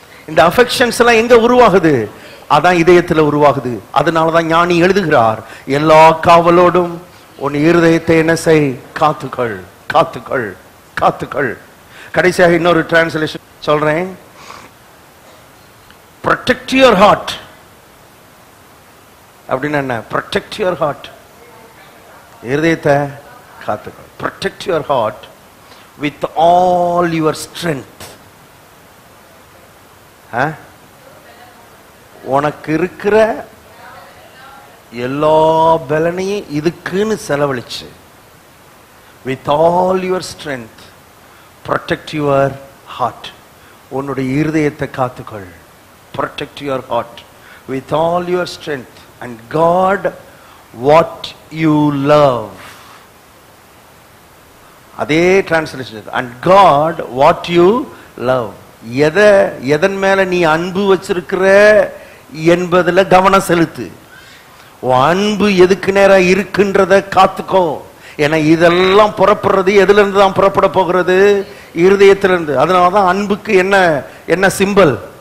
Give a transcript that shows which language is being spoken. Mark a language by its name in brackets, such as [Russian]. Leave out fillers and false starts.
[Tamil] இந்த அஃபெக்ஷன்ஸ் எல்லாம் எங்க உருவாகுது? அதான் இதயத்துல உருவாகுது. அதனாலதான் ஞானி எழுதுகிறார், எல்லா காவலோடும் உன் இருதயத்தை என்ன செய்? காத்துக்கள், காத்துக்கள், காத்துக்கள். கடைசியாக இன்னொரு டிரான்ஸ்லேஷன் சொல்றேன், [English] protect your heart. [Tamil] அப்படின்னா என்ன? [English] protect your heart, [Tamil] இருதயத்தை காத்துக்கள். [English] protect your heart with all your strength. [Tamil] உனக்கு இருக்கிற எல்லா பலனையும் இதுக்குன்னு செலவழிச்சு, [English] with all your strength protect your heart, [Tamil] உன்னுடைய இருதயத்தை காத்துக்கொள். [English] protect your heart with all your strength and guard what you love. [Tamil] அதே translation, [English] and guard what you love. [Tamil] எதன் மேல நீ அன்பு வச்சிருக்கிற என்பதுல கவனம் செலுத்து. அன்பு எதுக்கு நேரா இருக்கின்றத காத்துக்கோ. ஏன்னா இதெல்லாம் புறப்படுறது எதுல இருந்து தான் புறப்பட போகிறது? இருதயத்திலிருந்து. அதனாலதான் அன்புக்கு என்ன சிம்பல்?